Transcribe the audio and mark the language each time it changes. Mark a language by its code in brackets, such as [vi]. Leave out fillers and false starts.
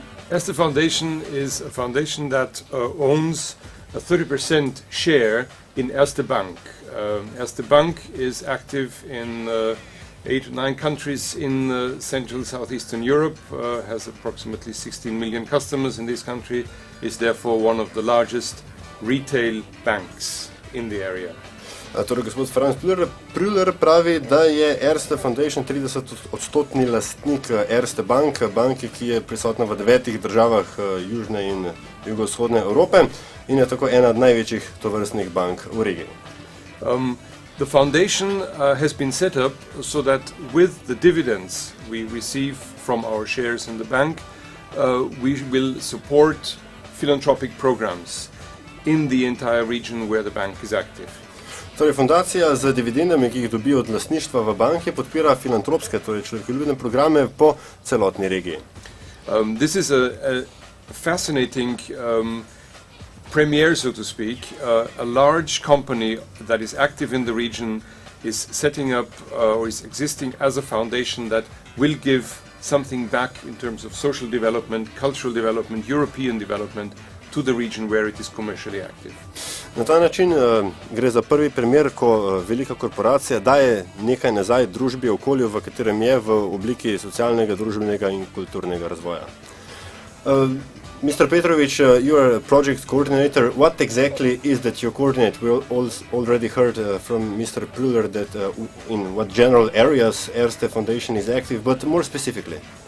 [en] Erste Foundation is a foundation that owns a 30% share in Erste Bank. Erste Bank is active in 8 or 9 countries in Central Southeastern Europe, has approximately 16 million customers in this country, is therefore one of the largest retail banks in the area. [sl] Torej, gospod Franz Prüller pravi, da je Erste Foundation 30-odstotni lastnik Erste Bank, banke, ki je prisotna v 9 državah južne in jugovzhodne Evrope in je tako ena od največjih tovrstnih bank v regiji. [en] The foundation has been set up so that with the dividends we receive from our shares in the bank, we will support philanthropic programs in the entire region where the bank is active. [sl] Torej, fundacija z dividendami, ki jih dobi od lastništva v banki, podpira filantropske, torej človekoljubne programe po celotni regiji. [en] This is a fascinating premiere, so to speak. A large company that is active in the region is setting up or is existing as a foundation that will give something back in terms of social development, cultural development, European development to the region where it is commercially active. [sl] Na ta način gre za prvi primer, ko velika korporacija daje nekaj nazaj družbi, okolju, v katerem je, v obliki socialnega, družbenega in kulturnega razvoja. [en] Mr. Petrovic, you are a project coordinator. What exactly is that you coordinate? We already heard from Mr. Prüller that in what general areas Erste Foundation is active, but more specifically.